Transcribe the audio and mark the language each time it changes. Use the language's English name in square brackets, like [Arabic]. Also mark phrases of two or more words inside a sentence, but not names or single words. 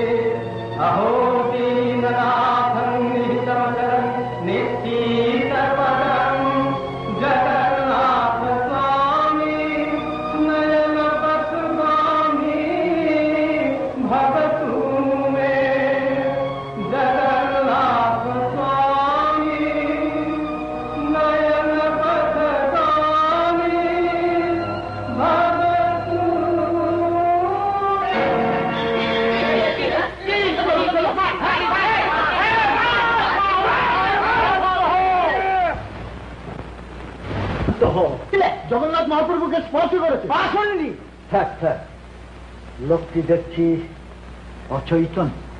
[Sanskrit] अहो दीननाथं निहितमचरं निश्चितपदं, जगन्नाथ स्वामी नयन पथगामी भवतु मे। जगन्नाथ स्वामी नयन पथगामी भवतु [Bangla] জগন্নাথ মহাপ্রভুকে স্পর্শ করেছে। থাক থাক, লোকটি দেখছি অচৈতন।